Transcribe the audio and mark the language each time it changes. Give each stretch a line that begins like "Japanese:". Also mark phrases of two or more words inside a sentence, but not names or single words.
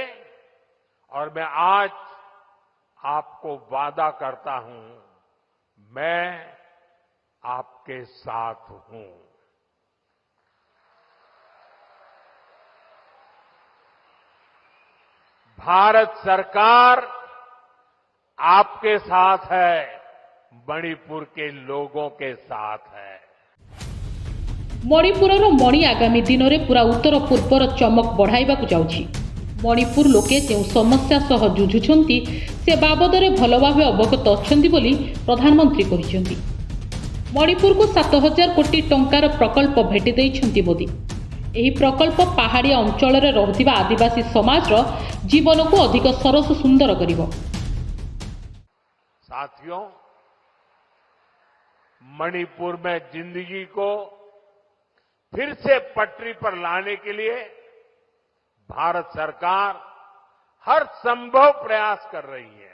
Hindi: और मैं आज आपको वादा करता हूं, मैं आपके साथ हूं। भारत सरकार आपके साथ है, मणिपुर के लोगों के साथ है।
Odia: ମଣିପୁରର ମଣି ଆଗାମୀ ଦିନରେ ପୁରା ଉତ୍ତର ପୂର୍ବର ଚମକ ବଢ଼ାଇବାକୁ ଯାଉଛି। ମଣିପୁର ଲୋକେ ଯେଉଁ ସମସ୍ୟା ସହ ଯୁଝୁଛନ୍ତି ସେ ବାବଦରେ ଭଲ ଭାବେ ଅବଗତ ଅଛନ୍ତି ବୋଲି ପ୍ରଧାନମନ୍ତ୍ରୀ କହିଛନ୍ତି। ମଣିପୁରକୁ 7,000 କୋଟି ଟଙ୍କାର ପ୍ରକଳ୍ପ ଭେଟି ଦେଇଛନ୍ତି ମୋଦି। ଏହି ପ୍ରକଳ୍ପ ପାହାଡ଼ିଆ ଅଞ୍ଚଳରେ ରହୁଥିବା ଆଦିବାସୀ ସମାଜର ଜୀବନକୁ ଅଧିକ ସରସ ସୁନ୍ଦର କରିବ।
Hindi: साथियों, मणिपुर में जिंदगी को फिर से पटरी पर लाने के लिए भारत सरकार हर संभव प्रयास कर रही है।